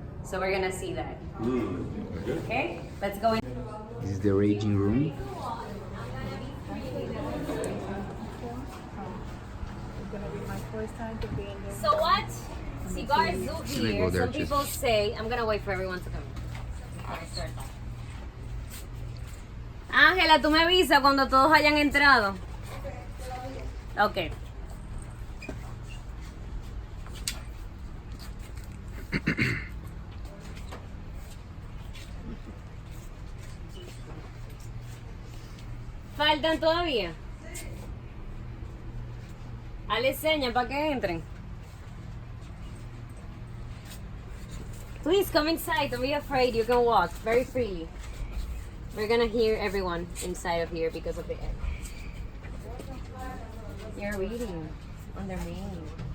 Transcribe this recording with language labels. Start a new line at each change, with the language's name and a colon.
English: So we're gonna see that. Okay, let's go in. This is the aging room. So what cigars do Let me here, go there, some people say, I'm gonna wait for everyone to come in.
Spanish: Ángela, tú me avisas cuando todos hayan entrado. Okay. Faltan todavía. Hale seña para que entren.
English: Please come inside. Don't be afraid. You can walk very freely. We're gonna hear everyone inside of here because of the air. You're reading on their name.